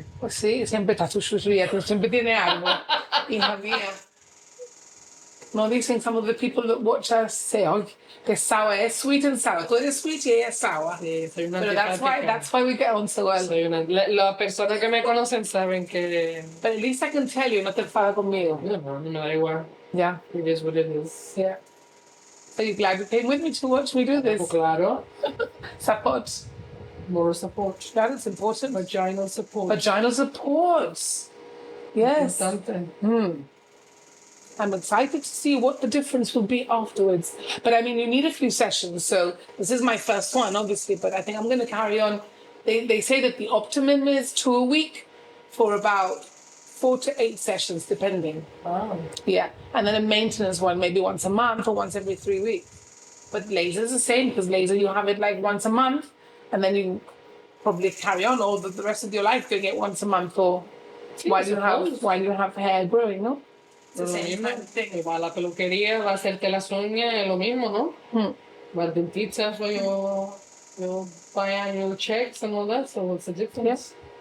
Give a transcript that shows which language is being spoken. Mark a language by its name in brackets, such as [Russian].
[Spanish] pues sí, siempre está tu chuchuría, tú siempre tiene algo. Hija mía. No dicen [English] some of the people that watch us say, oh, que sour, es sweet and sour. [Spanish] Tú eres sweet y ella es sour. Sí, soy una Pero [English] that's why we get on so well. [Spanish] Soy una... Las personas que me conocen saben que... [English] But at least I can tell you, [Spanish] no te enfadas conmigo. No me da igual. [English] Yeah, It is what it is. yeah. Are you glad you came with me to watch me do this? [Spanish] Pues claro. [English] Support. Moral support. That is important. Vaginal support. Vaginal support. Yes. [Spanish] Importante. [English] I'm excited to see what the difference will be afterwards. But I mean, you need a few sessions. So this is my first one, obviously, but I think I'm going to carry on. They say that the optimum is 2 a week for about 4 to 8 sessions, depending. Wow. Yeah. And then a maintenance one, maybe once a month or once every 3 weeks. But laser is the same, because laser, you have it like once a month, and then you probably carry on all the rest of your life doing it once a month or while you have hair growing, no? [Spanish] Lo mismo, igual la peluquería va a hacerte las uñas, es lo mismo, ¿no? Las dentistas, [English] so your biannual checks and all that, so what's the difference?